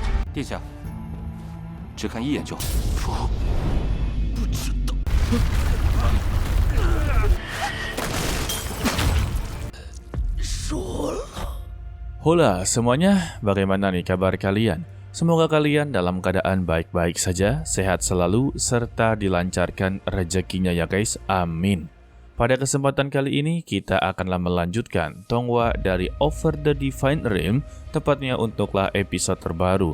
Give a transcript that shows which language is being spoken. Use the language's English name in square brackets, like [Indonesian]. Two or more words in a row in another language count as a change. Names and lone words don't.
[Chinese] 殿下，只看一眼就好。不知道。说了。 [Indonesian] Hola semuanya, bagaimana nih kabar kalian? Semoga kalian dalam keadaan baik-baik saja, sehat selalu, serta dilancarkan rezekinya ya guys, amin. Pada kesempatan kali ini, kita akanlah melanjutkan Tonghua dari Over the Divine Realm, tepatnya untuklah episode terbaru.